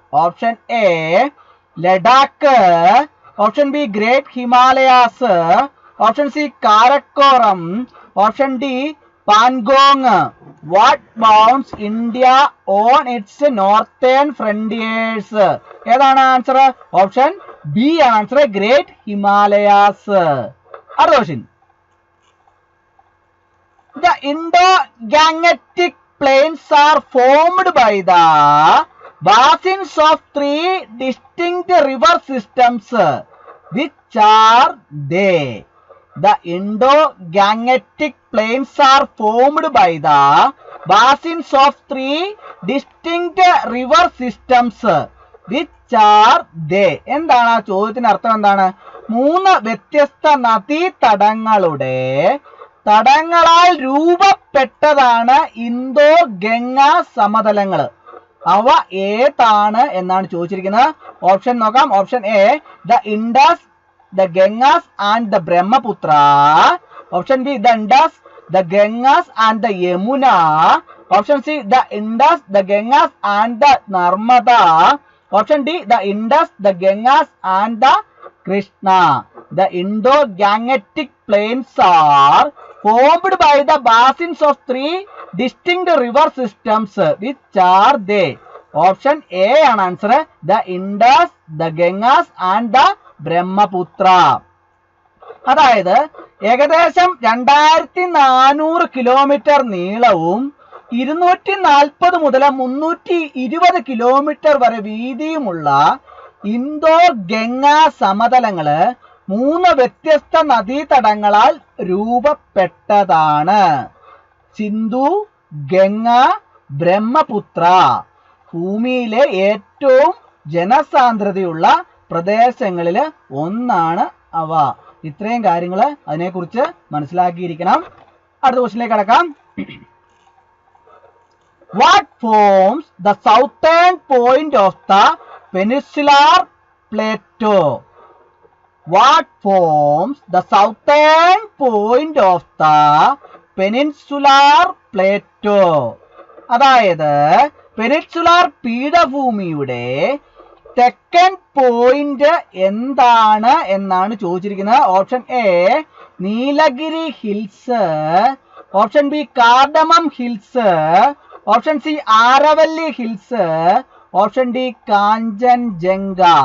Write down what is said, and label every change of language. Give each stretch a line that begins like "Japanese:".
English: Option A Ladakh, option B great Himalayas, option C Karakoram, option D Pangong. What bounds India on its northern frontiers? ഏതാണ് answer? Option B ആണ് answer, great Himalayas.
Malayalam: അടുത്ത question.
English: The Indo-Gangetic plains are formed by the basins of 3 distinct river systems. Which are they? The Indo-Gangetic plains are formed by the basins of 3 distinct river systems. Which are they?
Malayalam: എന്താണ് ആ ചോദ്യത്തിന് അർത്ഥം? എന്താണ്? 3 വ്യത്യസ്ത നദീതടങ്ങളുടെ തടങ്ങളാൽ രൂപപ്പെട്ടതാണ് Indo Ganga സമതലങ്ങൾ. അവ ഏതാണ് എന്നാണ് ചോദിച്ചിരിക്കുന്നത്. ഓപ്ഷൻ നോക്കാം.
English: Option A the Indus, the Ganges and the Brahmaputra. Option B the Indus, the Ganges and the Yamuna. Option C the Indus, the Ganges and the Narmada. Option D the Indus, the Ganges and the Krishna. The Indo-Gangetic plains are formed by the basins of 3 distinct river systems. Which are they? Option A ആണ് answer, the Indus, the Ganges and the Brahmaputra.
Malayalam: അതായത് ഏകദേശം 2400 kilometre നീളവും 240 മുതൽ 320 kilometre വരെ വീതിയുമുള്ള Indo Ganga സമതലങ്ങള് 3 വ്യത്യസ്ത നദീതടങ്ങളാൽ രൂപപ്പെട്ടതാണ്. സിന്ധു, ഗംഗ, ബ്രഹ്മപുത്ര. ഭൂമിയിലെ ഏറ്റവും ജനസാന്ദ്രതയുള്ള പ്രദേശങ്ങളിൽ ഒന്നാണ് അവ. ഇത്രയും കാര്യങ്ങൾ അതിനെക്കുറിച്ച് മനസ്സിലാക്കിയിരിക്കണം. അടുത്ത ക്വസ്റ്റ്യനിലേക്ക് കടക്കാം.
English: What forms the southern point of the peninsular plateau? What forms the southern point of the peninsular plateau?
Malayalam: അതായത് പെനിൻസുലാർ പീഠഭൂമിയുടെ തെക്കൻ പോയിന്റ് എന്താണ് എന്നാണ് ചോദിച്ചിരിക്കുന്നത്.
English: Option A Nilgiri hills, option B cardamom hills, option C Aravalli hills, option D Kanchenjunga.